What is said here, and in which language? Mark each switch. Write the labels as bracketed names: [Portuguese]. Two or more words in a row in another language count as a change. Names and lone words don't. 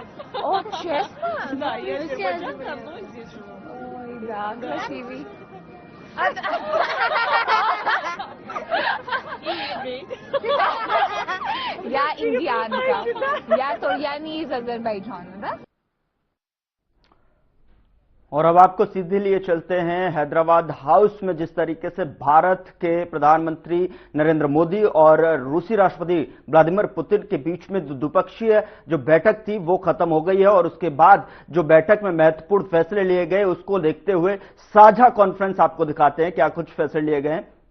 [Russian] О, честно? Да, я азербайджанка, но здесь живу. Ой, да, красивый. Я индианка. Я не из Азербайджана, да? [Hindi] और अब आपको सीधे लिए चलते हैं हैदराबाद हाउस में, जिस तरीके से भारत के प्रधानमंत्री नरेंद्र मोदी और रूसी राष्ट्रपति व्लादिमीर पुतिन के बीच में द्विपक्षीय जो बैठक थी वो खत्म हो गई है और उसके बाद जो बैठक में महत्वपूर्ण फैसले लिए गए उसको देखते हुए साझा कॉन्फ्रेंस आपको दिखाते हैं क्या कुछ फैसले लिए गए हैं।